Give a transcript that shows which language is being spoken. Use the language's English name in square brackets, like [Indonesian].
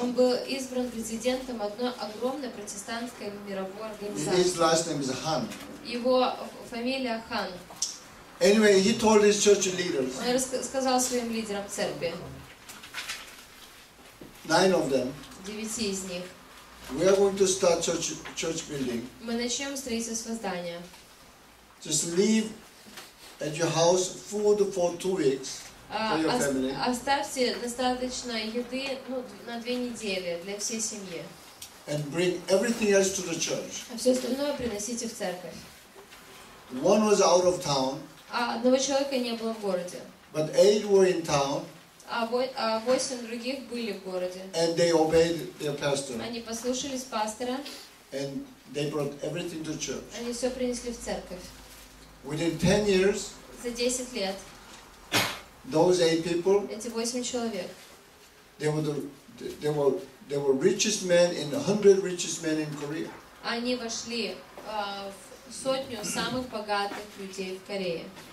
[Russian] он был избран президентом одной огромной протестантской мировой [English] His [Russian] организации. [English] last name is Han. [Russian] Его фамилия Хан. [English] Anyway, he told his church leaders, [Russian] Он сказал своим лидерам церкви, [English] 9 of them, [Russian] 9 из них, [English] we are going to start church building. [Russian] мы начнем строительство здания. [English] Just leave at your house food for 2 weeks for your family. [Russian] Оставьте достаточно еды на 2 недели для всей семьи. [English] And bring everything else to the church. [Russian] А все остальное приносите в церковь. [English] One was out of town, [Russian] А одного человека не было в городе. [English] but 8 were in town, [Russian] А 8 других были в городе. [English] and they obeyed their pastor. [Russian] Они послушались пастора, [English] And they brought everything to church. [Russian] они все принесли в церковь. [English] Within 10 years, [Russian] За 10 лет [English] those 8 people, [Russian] эти 8 человек, [English] they were richest men in 100 richest men in Korea. [Russian] они вошли в сотню самых богатых людей в Корее.